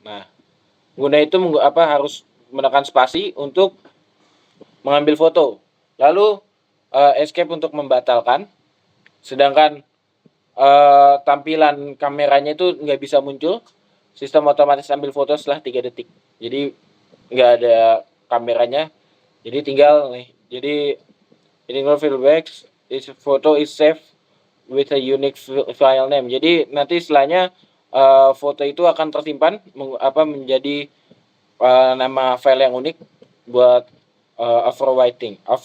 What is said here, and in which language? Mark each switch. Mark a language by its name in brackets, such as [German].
[Indonesian] Nah, pengguna itu harus menekan spasi untuk mengambil foto. Lalu escape untuk membatalkan. Sedangkan tampilan kameranya itu nggak bisa muncul. Sistem otomatis ambil foto setelah 3 detik. Jadi nggak ada kameranya. Jadi tinggal nih. [English] Jadi feedback is photo is saved with a unique file name. [Indonesian] Jadi nanti setelahnya foto itu akan tersimpan menjadi nama file yang unik buat overwriting.